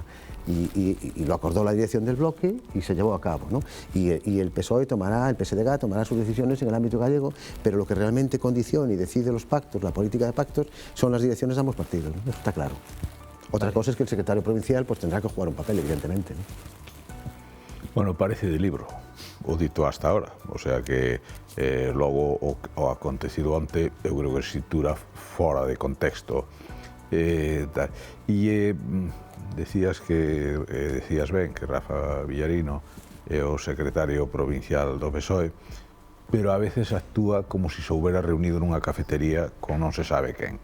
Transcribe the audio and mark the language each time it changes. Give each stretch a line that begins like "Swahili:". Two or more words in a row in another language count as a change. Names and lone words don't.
Spanish: Y lo acordó la dirección del bloque y se llevó a cabo, ¿no? Y el PSOE el PSDG tomará sus decisiones en el ámbito gallego, pero lo que realmente condiciona y decide los pactos, la política de pactos, son las direcciones de ambos partidos, ¿no? Eso está claro. Otra cosa es que el secretario provincial pues tendrá que jugar un papel, evidentemente, ¿no? Bueno, parece de libro,
Galician: o dito
Spanish: hasta ahora,
Galician: o sea que logo o acontecido onte eu creo que se situra fora de contexto. Decías ben que Rafa Villarino é o secretario provincial do PSOE, pero
Spanish: a veces
Galician: actúa como se se houbera reunido nunha cafetería con non se sabe quen.